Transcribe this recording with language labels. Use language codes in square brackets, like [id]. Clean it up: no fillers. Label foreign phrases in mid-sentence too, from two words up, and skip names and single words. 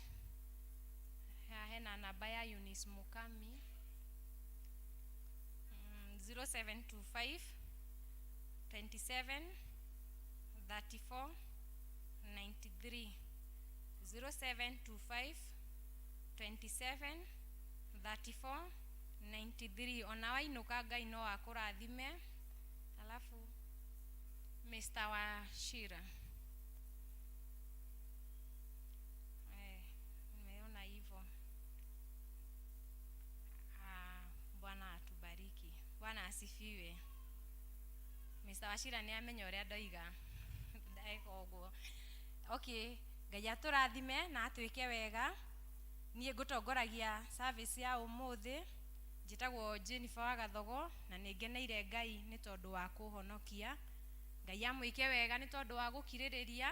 [ki] Hena namba ya Eunice Mukami 0725 27 34 93 0725 27 34 93. Ona wainuka Ngai no akũrathime. [sw] Alafu Mr. Washira nimeona hivyo. Bwana atubariki. Bwana asifiwe. [ki] Mr. Washira ni amenya ũrĩa ndoiga ndaika ũguo. Okay, Ngai atũrathime na atwĩke wega. Niĩ ngũtongoragia service ya ũmũthĩ. Njĩtagwo Jennifer wa Gathogo na nĩngeneire Ngai nĩ tondũ wa kũhonokia. Ngai amwĩke wega nĩ tondũ wa gũkirĩrĩria.